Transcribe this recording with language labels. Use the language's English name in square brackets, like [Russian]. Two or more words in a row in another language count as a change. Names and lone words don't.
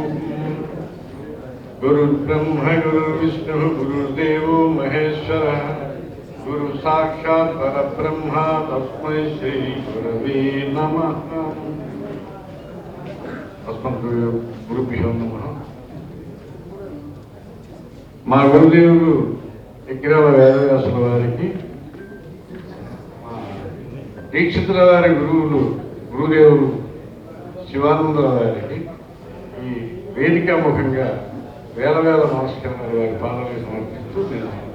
[Sanskrit] गुरुर्ब्रह्मा गुरुर्विष्णुः गुरुर्देवो महेश्वरः गुरु साक्षात् परब्रह्म तस्मै श्री गुरवे नमः. अस्मद्गुरुभ्यो नमः. [Telugu] మా గురుదేవుడు ఎగ్రాల వేదవ్యాసుల వారికి, దీక్షితుల వారి గురుదేవుడు శివానంద వారికి ఈ వేదికాముఖంగా వేల నమస్కారాలు వారి పాదాలకు సమర్పిస్తూ నేను